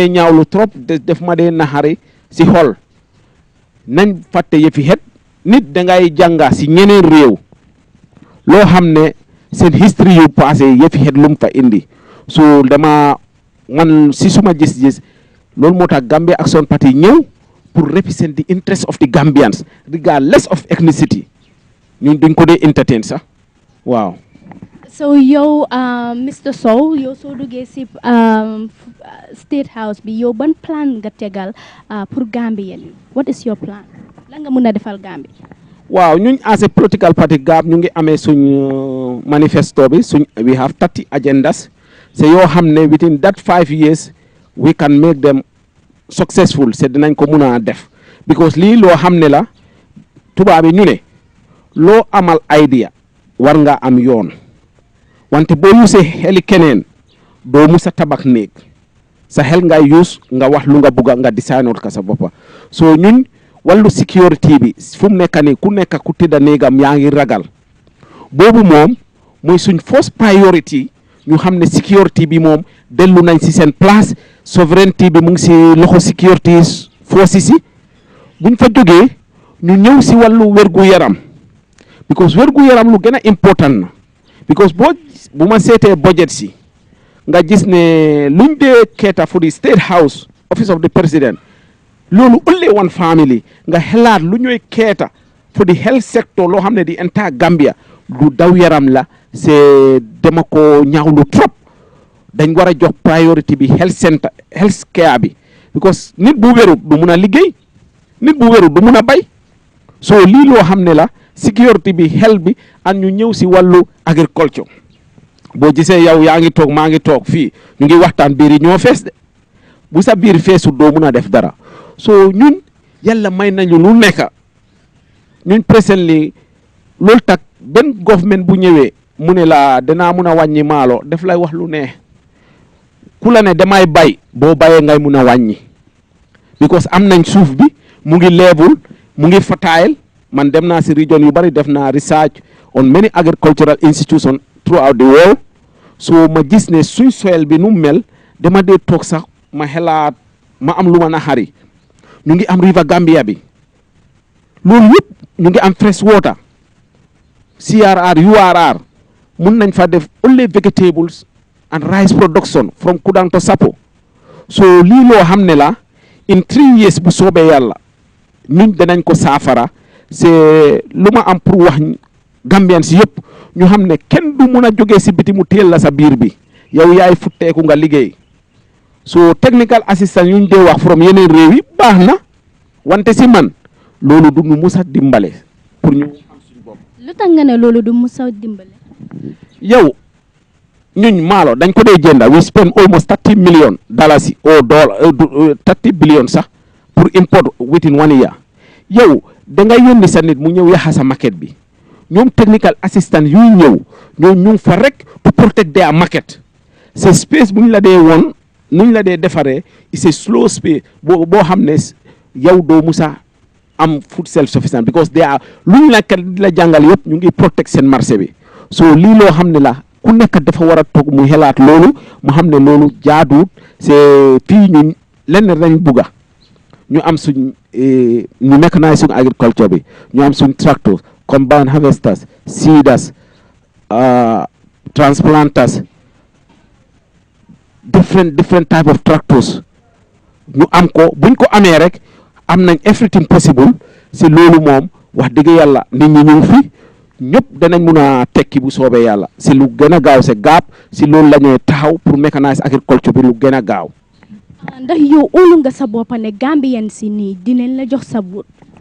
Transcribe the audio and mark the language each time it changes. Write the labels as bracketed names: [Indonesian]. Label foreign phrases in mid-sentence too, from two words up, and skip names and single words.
[Wolof] dee ñaawlu trop def ma dee naxari si xol nañ fàtte yëfi xeet nit dangay jànga si ñeneen réew loo xam ne seen history yu passé yëfi xeet lu mu fa indi so dama man si suma gis-gis loolu moo tax Gambia Action Party ñëw pour [English] represent the interest of the Gambians regardless of ethnicity [Wolof] ñun duñ ko dee entertain sax waaw. so yow Mr Sow yow soo duggee si State House bi yow ban plan nga tegal pour Gambien yi [English] what is your plan [Wolof] lan nga mën a defal Gambie. waaw ñun [English] as a political party [Wolof] GAP ñu ngi amee suñ manifesto bi [English] we have 30 agendas [Wolof] c'est yoo xam ne [English] within that 5 years we can make them successful [Wolof] c'est dinañ ko mun a def because lii loo xam ne la tubaab yi ñu ne loo amal idea war nga am yoon wante boo yusee xeli keneen doo musa tabax néeg sa xel ngay use nga wax lu nga bugga nga designoot ka sa boppa so ñun wàllu sécurité bi fu mu nekk nii ku nekk ku tëdda néegam yaa ngi ragal boobu moom mooy suñ first priority ñu xam ne sécurité bi moom dellu nañ si seen place souveraineté bi mu ngi si loxo sécurité forces si buñ fa jógee ñu ñëw si wàllu wérgu yaram because wérgu yaram lu gën a important na because bu ma seetee budget si nga gis ne luñ dee keeta [English] for the State House Office of the President [Wolof] loolu [English] only one family [Wolof] nga xelaat lu ñuy keeta [English] for the health sector [Wolof] loo xam ne di [English] entire Gambia [Wolof] lu daw yaram la c'est dama ko ñaawlu trop dañ war a jox priority bi [English] health care [Wolof] bi because nit bu wérut du mun a liggéey nit bu wérut du mun a bay so lii loo xam ne la sécurité bi health bi ak ñu ñëw si wàllu agriculture boo gisee yow yaa ngi toog maa ngi toog fii ñu ngi waxtaan biir yi ñoo fees de bu sa biir feesu doo mun a def dara so ñun yàlla may nañu lu nekk ñun presently loolu tak benn government bu ñëwee mu ne la danaa mun a wàññi maalo def lay wax lu neex ku la ne damay bay boo bayee ngay mun a wàññi because am nañ suuf bi mu ngi level mu ngi fertile man dem naa si region yu bari def naa [English] research on many agricultural institutions throughout the world [Wolof] so ma gis ne suñ soil bi nu mel dama dee toog sax ma xelaat ma am lu ma naxari ñu ngi am river Gambia bi loolu yëpp ñu ngi am [English] fresh water [Wolof] CRR URR mun nañ fa def [English] only vegetables and rice production from Kudang to Sapo [Wolof] so lii loo xam ne la in 3 years bu soobee yàlla ñun danañ ko saafara c'est lu ma am pour wax Gambian si yëpp ñu xam ne kenn du mun a jógee si biti mu teel la sa biir bi yow yaay futteeku nga liggéey so [English] technical assistant [Wolof] yu ñu dee wax from yeneen réew yi baax na wante si man loolu du ñu mus a dimbale pour ñu am suñu bopp. lu tax nga ne loolu du mus a dimbale. yow ñun maalo dañ ko dee jënda [English] we spend almost $30 million or $30 billion [Wolof] sax pour [English] import within 1 year [Wolof] yow da nga yónni sa nit mu ñëw yaxa sa market bi ñoom [English] technical assistant [Wolof] yuy ñëw ñoo ñu ngi fa rek [English] to protect their market [Wolof] c'est space bu ñu la dee woon nuñ la dee defaree c'est [English] slow space [Wolof] boo xam ne yow doo musa am [English] food self sufficient because they are [Wolof] luñ la kat la jàngal yëpp ñu ngi protect seen marché bi so lii loo xam ne la ku nekk dafa war a toog mu xelaat loolu mu xam ne loolu jaaduwut c'est fii ñun lenn lañ bugga ñu am suñ ñu mécaniser suñ agriculture bi ñu am suñ [English] tractors combine harvesters seeders transplanters different type of tractors [Wolof] ñu am ko buñ ko amee rek am nañ [English] everything possible [Wolof] si loolu moom wax dëgg yàlla nit ñi ñu ngi fi ñëpp danañ mun a tekki bu soobee yàlla si lu gën a gaaw c'est gaab si loolu la ñuy taxaw pour [French] mécaniser agriculture [Wolof] bi lu gën a gaaw. ndax yow óolu nga sa bopp ne Gambien si nii dinañ la jox sa vote.